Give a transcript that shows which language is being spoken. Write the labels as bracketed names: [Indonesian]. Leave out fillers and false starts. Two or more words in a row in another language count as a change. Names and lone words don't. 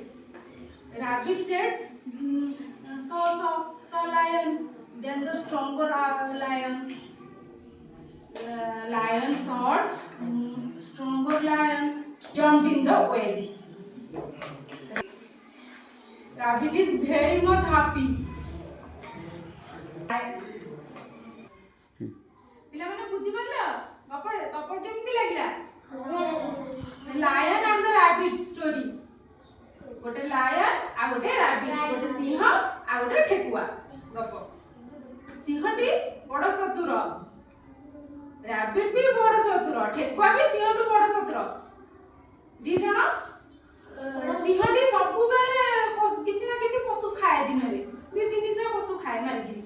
[English] Rabbit said, so lion. Then the stronger lion saw stronger lion jumped in the well. Rabbit is very much happy. [Odia] ପିଲାମାନେ ବୁଝି ପାରିଲ ଗପ କେମିତି ଲାଗିଲା? [English] ଲାୟନ and the rabbit story. [Odia] ଗୋଟେ ଲାୟନ ଆଉ ଗୋଟେ rabbit, ଗୋଟେ ସିଂହ ଆଉ ଗୋଟେ ଠେକୁଆ ଗପ। ସିଂହଟି ବଡ଼ ଚତୁର, rabbit ବି ବଡ଼ ଚତୁର, ଠେକୁଆ ବି ସିଂହଠୁ ବଡ଼ ଚତୁର। ଦି ଜଣ ସିଂହଟି ସବୁବେଳେ କିଛି ନା କିଛି ପଶୁ ଖାଏ, ଦିନରେ 2-3ଟା ପଶୁ ଖାଏ ମାରିକିରି।